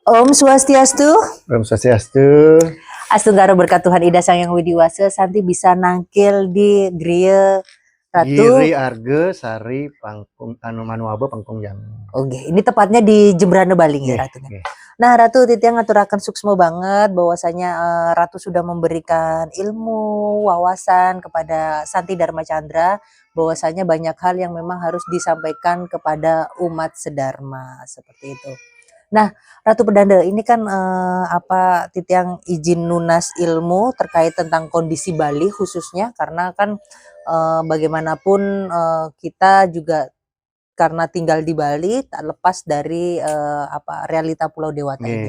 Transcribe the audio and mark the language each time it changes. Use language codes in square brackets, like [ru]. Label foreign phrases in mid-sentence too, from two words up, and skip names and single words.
[ban] Om Swastiastu. Om Swastiastu. [id] Astunggaro berkat Tuhan Ida Sang Yang Widiwasa, Santi bisa nangkil di Griya Ratu. Giri Arge Sari Pangkung Anu Manuabo Pangkung Yang. Oke, ini tepatnya di Jembrana Bali ya Ratu. Nah Ratu [ban] Titiang ngaturakan suksmo banget [id] bahwasanya Ratu sudah memberikan ilmu, wawasan kepada Santi Dharma Chandra bahwasanya banyak hal yang memang harus disampaikan kepada umat sedharma seperti itu. Nah, Ratu Pedanda ini kan Titiang izin lunas ilmu terkait tentang kondisi Bali khususnya karena kan bagaimanapun kita juga karena tinggal di Bali tak lepas dari realita Pulau Dewata ini.